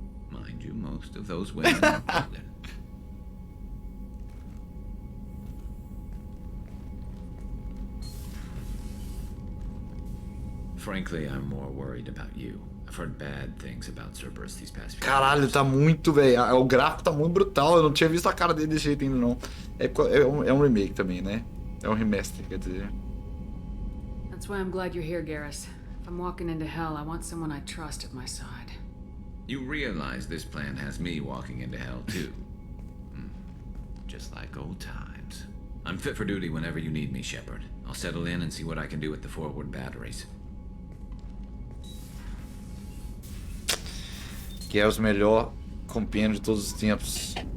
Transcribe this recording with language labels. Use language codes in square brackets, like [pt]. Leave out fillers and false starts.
[en] Mind you, most of those women are golden. Frankly, I'm more worried about you. I've heard bad things about Cerberus these past few [pt] Caralho, tá muito, velho. O gráfico tá muito brutal. Eu não tinha visto a cara dele desse jeito ainda, não. É um remake também, né? É um remaster, quer dizer. [en] That's why I'm glad you're here, Garrus. If I'm walking into hell, I want someone I trust at my side. You realize this plan has me walking into hell, too. Just like old times. I'm fit for duty whenever you need me, Shepard. I'll settle in and see what I can do with the forward batteries. [pt] Que é os melhor compêndio de todos os tempos.